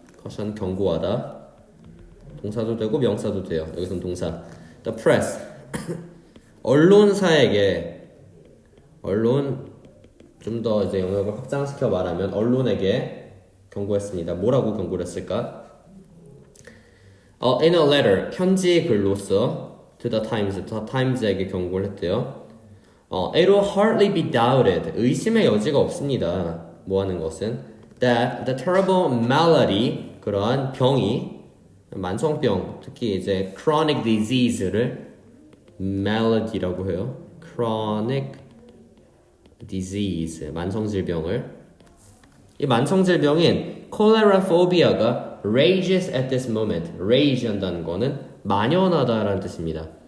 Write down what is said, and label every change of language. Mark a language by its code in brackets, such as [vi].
[ko] caution 경고하다. 동사도 되고 명사도 돼요. 여기서는 동사. [en] The press [ko] 언론사에게 좀 더 이제 영역을 확장시켜 말하면 언론에게 경고했습니다. 뭐라고 경고를 했을까? [en] In a letter [ko] 편지 글로써 [en] to the Times [ko] 에게 경고를 했대요. [en] It will hardly be doubted [ko] 의심의 여지가 없습니다. 뭐 하는 것은 [en] that the terrible malady [ko] 그러한 병이 만성병 특히 이제 [en] chronic disease [ko] 를 malady라고 해요. [en] chronic disease [ko] 만성질병을 이 만성질병인 [en] cholera phobia [ko] 가 [en] rages at this moment rage [ko] 한다는 거는 만연하다라는 뜻입니다.